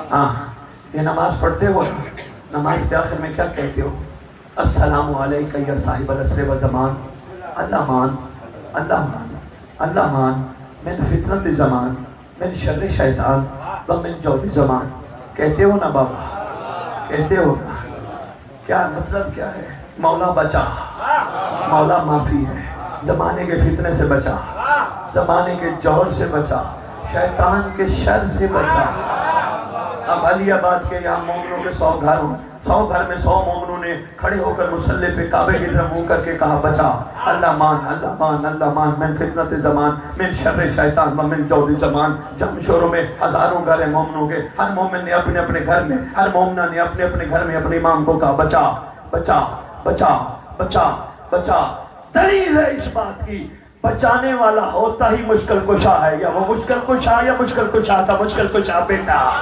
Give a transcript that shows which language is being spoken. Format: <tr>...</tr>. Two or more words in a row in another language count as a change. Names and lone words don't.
<ur>ہاں یہ نماز پڑھتے ہو نماز کے آخر میں کیا کہتے ہو؟</ur> <ar>السلام علیکہ یا صاحب العصر و زمان اللہ مان اللہ مان اللہ مان من فتنت زمان من شر شیطان و من جور زمان.</ar> <ur>کہتے ہو نا بابا کہتے ہو نا. کیا مطلب کیا ہے؟ مولا بچا مولا معافی ہے. زمانے کے فتنے سے بچا زمانے کے جور سے بچا شیطان کے شر سے بچا اب علی آباد کے یہاں مومنوں کے 100 گھر ہوں، 100 گھر میں 100 مومنوں نے کھڑے ہو کر مصلی پہ کعبے کی طرف منہ کر کے کہا بچا،</ur> <ar>اللہ مان اللہ مان اللہ مان، من فتنت زمان، من شر شیطان و من جور زمان۔</ar> <ur>جم شوروں میں ہزاروں گھر ہیں مومنوں کے، ہر مومن نے اپنے اپنے گھر میں، ہر مومنہ نے اپنے اپنے گھر میں اپنے امام کو کہا بچا بچا بچا بچا بچا۔ دلیل ہے اس بات کی، بچانے والا ہوتا ہی مشکل کشا ہے، یا وہ مشکل کشا یا مشکل کشا کا مشکل کشا بیٹا۔</ur>